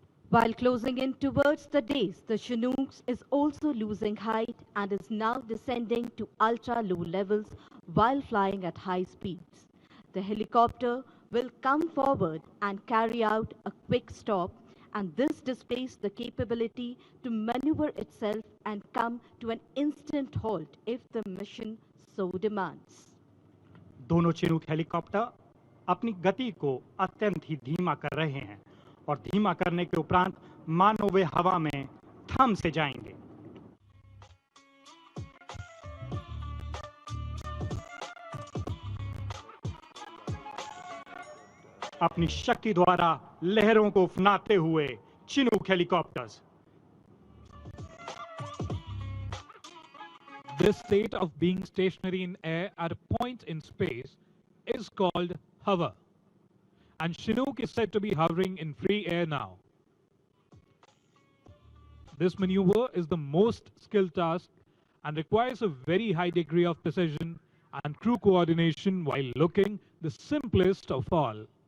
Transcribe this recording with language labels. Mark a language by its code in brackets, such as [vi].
[en] While closing in towards the dais, the Chinooks is also losing height and is now descending to ultra-low levels while flying at high speeds. The helicopter will come forward and carry out a quick stop, and this displays the capability to maneuver itself and come to an instant halt if the mission so demands. [hi] दोनों Chinook helicopter अपनी गति को अत्यंत ही धीमा कर रहे हैं और धीमा करने के उपरांत मानो वे हवा में थम से जाएंगे। अपनी शक्ति द्वारा लहरों को उफनाते हुए Chinook helicopters. [en] This state of being stationary in air at a point in space is called hover, and Chinook is said to be hovering in free air now. This maneuver is the most skilled task and requires a very high degree of precision and crew coordination while looking the simplest of all.